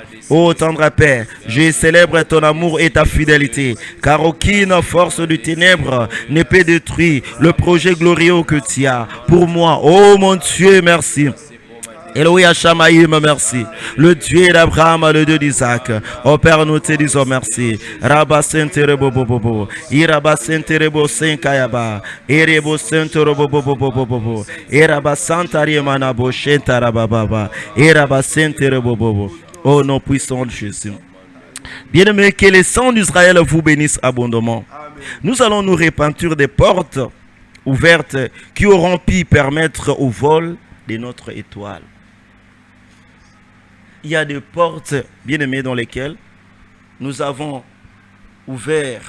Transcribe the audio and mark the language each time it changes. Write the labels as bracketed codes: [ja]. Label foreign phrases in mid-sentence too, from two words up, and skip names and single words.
[fr] Ô tendre Père, je célèbre ton amour et ta fidélité, car aucune force de ténèbres ne peut détruire le projet glorieux que tu as pour moi. Ô mon Dieu, merci. Elohim Shamaïm, merci. Le Dieu d'Abraham, le Dieu d'Isaac. Ô Père, nous te disons merci. Rabba Senterebo Bobo. Iraba Senterebo Senkayaba. Erebo Senterebo Bobo. Eraba Santariemana Boshenta Rababa. Eraba Senterebo Bobo. Ô nom puissant de Jésus. Bien-aimés, que les saints d'Israël vous bénissent abondamment. Nous allons nous repentir des portes ouvertes qui auront pu permettre au vol de notre étoile. Il y a des portes, bien aimées, dans lesquelles nous avons ouvert.